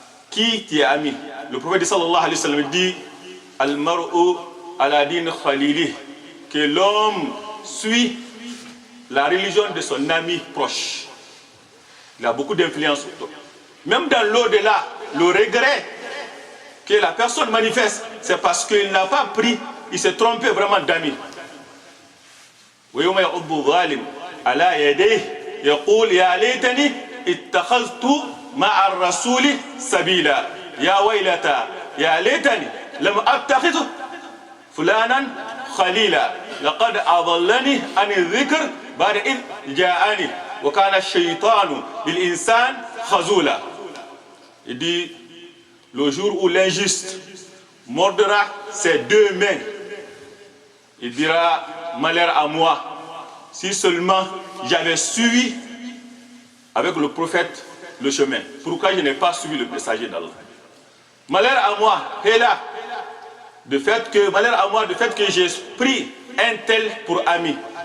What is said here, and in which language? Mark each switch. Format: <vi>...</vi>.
<fr>Qui est ami? Le prophète sallallahu alayhi wa sallam dit</fr> <ar>Al-mar'u ala din khalili,</ar> <fr>que l'homme suit la religion de son ami proche. Il a beaucoup d'influence sur toi. Même dans l'au-delà, le regret que la personne manifeste, c'est parce qu'il n'a pas pris, il s'est trompé vraiment d'amis.</fr> <ar>ويوم يعض الظالم على يديه يقول يا ليتني اتخذت مع الرسول سبيلا يا ويلتى يا ليتني لم اتخذ فلانا خليلا لقد اضلني عن الذكر بعد اذ جاءني وكان الشيطان للانسان خذولا.</ar> <fr>Il dit le jour où l'injuste mordra ses deux mains, il dira malheur à moi, si seulement j'avais suivi avec le prophète le chemin. Pourquoi je n'ai pas suivi le messager d'Allah? Malheur à moi, malheur à moi du fait que j'ai pris un tel pour ami.</fr>